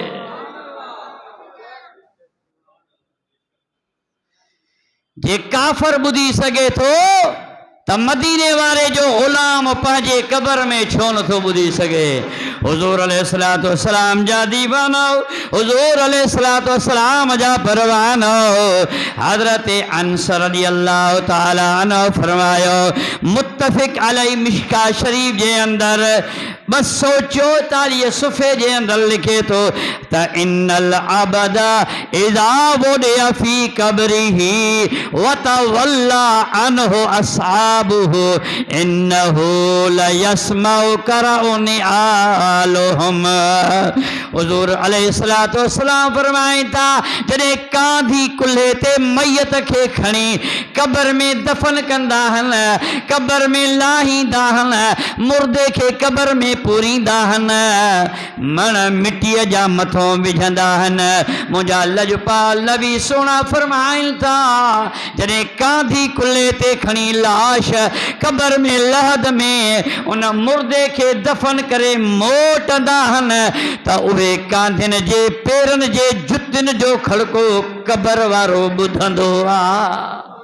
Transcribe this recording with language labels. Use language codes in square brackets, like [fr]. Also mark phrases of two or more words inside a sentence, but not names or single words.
[sd] जे काफ़र ॿुधी सघे थो त मदीने वारे जो ग़ुलाम पंहिंजे क़बर में छो नथो ॿुधी सघे। हुज़ूर [ar] عليه الصلاة والسلام [sd] जा दीवानो हुज़ूर [ar] عليه الصلاة والسلام [sd] जा परवानो हज़रत अनस [ar] رضي الله تعالى عنه [sd] फरमायो [ar] متفق عليه [sd] मिशका शरीफ जे अंदर 244 सुफ़े जे अंदर लिखे थो त [ar] إن العبد إذا وضع في قبره وتولى عنه أصحابه إنه ليسمع قرع نعالهم. [sd] हुज़ूर [ar] عليه الصلاة والسلام [sd] फरमाइनि था जॾहिं कांधी कुल्हे ते मैयत खे खणी क़बर में दफ़न कंदा आहिनि क़बर में लाहींदा आहिनि मुर्दे खे क़बर में पूरींदा आहिनि मण मिटीअ जा मथों विझंदा आहिनि मुंहिंजा लजपाल नबी सोना फरमाइनि था जॾहिं कांधी कुल्हे ते खणी लाश क़बर में लहद में उन मुर्दे खे दफ़न करे मोटंदा आहिनि त उहे कांधियुनि जे पेरनि जे जुतियुनि जो खड़को क़बर वारो ॿुधंदो आहे।